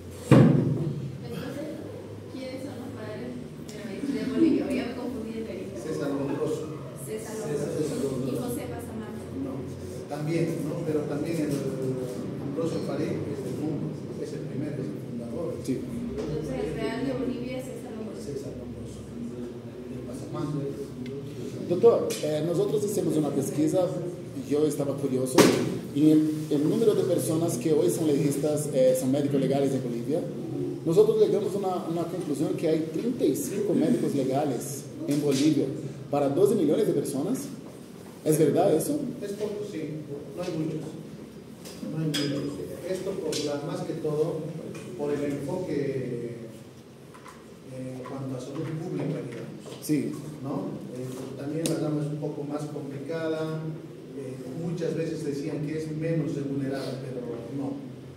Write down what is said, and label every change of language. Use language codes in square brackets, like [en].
[es] Entonces, ¿quiénes son los padres de la medicina de Bolivia? Hoy ya me confundí de Perú. César Lombroso. César Lombroso. Y José Pasamano. No, también, ¿no? Pero también el Ambrosio Faré es del mundo, es el primero, es el fundador. Sí. Entonces, el real de Bolivia es César Lombroso. César Lombroso. El Pasamano. [pt] Doutor, nós fizemos uma pesquisa e eu estava curioso e o número de pessoas que hoje são legistas, são médicos legais em Bolívia, nós chegamos a uma conclusão que há 35 médicos legais em Bolívia para 12 milhões de pessoas. [es] ¿Es verdad eso? Es poco, sí, no hay muchos. No hay muchos. Esto más que todo por el enfoque en cuanto a salud pública, digamos. Sí. ¿No? También la rama es un poco más complicada. Muchas veces decían que es menos remunerada, pero no.